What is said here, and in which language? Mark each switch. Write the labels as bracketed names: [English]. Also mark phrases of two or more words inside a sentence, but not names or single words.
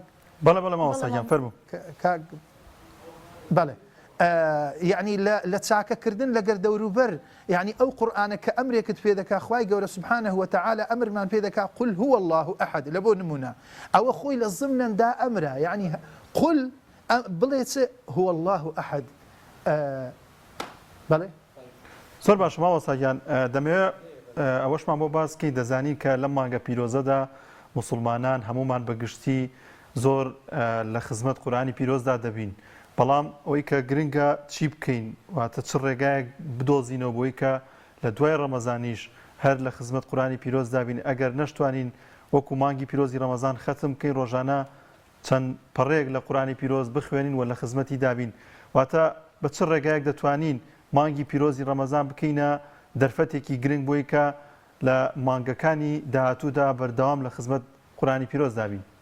[Central Kurdish] بەڵێ مامۆستاگیان فەرموو بەڵێ یعنی لە چاکەکردن لەگەر دەوروبەر یعنی ئەو قورئانە کە ئەمرێکت پێ دەکا خوای گەورە [Arabic] سوبحانه وتعالى [Central Kurdish] ئەمرمان پێ دەکا [Arabic] قل هو الله أحد [Central Kurdish] لە بۆ نمونە ئەوە خۆی لە زمنەندا ئەمرە یعنی قل بڵێ چ [Arabic] هو الله أحد [Central Kurdish] بەڵێ زۆر باش مامۆستاگیان دەمەوێت ئەوەشمان بۆ باسکەی دەزانی کە لەم مانگە پیرۆزەدا مسلمانان هەمومان بەگشتی زۆر لە خزمەت قورئانی پیرۆزدا دەبین بەڵام ئەوەی کە گرنگە چی بکەین واتە چ ڕێگایەک بدۆزینەوە بۆی کە لە دوای ڕەمەزانیش هەر لە خزمەت قورئانی پیرۆز دابین ئەگەر نەشتوانین وەکو مانگی پیرۆزی ڕەمەزان ختم بکەین ڕۆژانە چەند پەڕێک لە قورئانی پیرۆز بخوێنین و لە خزمەتی دابین واتە بە چ ڕێگایەک دەتوانین مانگی پیرۆزی ڕەمەزان بکەینە دەرفەتێکی گرنگ بۆی کە لە مانگەکانی داهاتوودا بەردەوام لە خزمەت قورئانی پیرۆز دابین